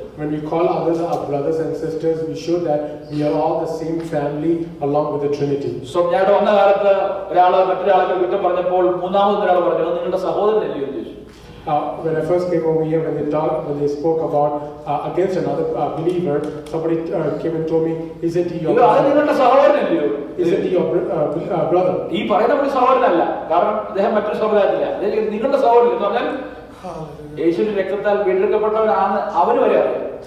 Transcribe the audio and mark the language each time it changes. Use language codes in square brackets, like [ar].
[en] When we call others our brothers and sisters, we show that we are all the same family along with the Trinity. [ml] So ഞാൻ വന്ന കാലത്ത് മറ്റൊരാളെ കുറ്റം പറഞ്ഞപ്പോൾ മൂന്നാമത് ഒരാൾ പറഞ്ഞു നിങ്ങളുടെ സഹോദരനല്ലേ എന്ന് ചോദിച്ചു. [en] When I first came over here, when they spoke about against another believer, somebody came and told me, "Isn't he your brother?" [ml] നിങ്ങളുടെ സഹോദരനല്ലയോ? [en] Isn't he your brother? [ml] ഈ പറയുന്ന ഒരു സഹോദരനല്ല, കാരണം അദ്ദേഹം മറ്റൊരു സഹോദരനല്ല. നിങ്ങളുടെ സഹോദരൻ എന്ന് പറഞ്ഞാൽ യേശുവിന്റെ രക്തത്താൽ വീണ്ടെടുക്കപ്പെട്ടവനാണ് അവന് വരെ അറിയാം.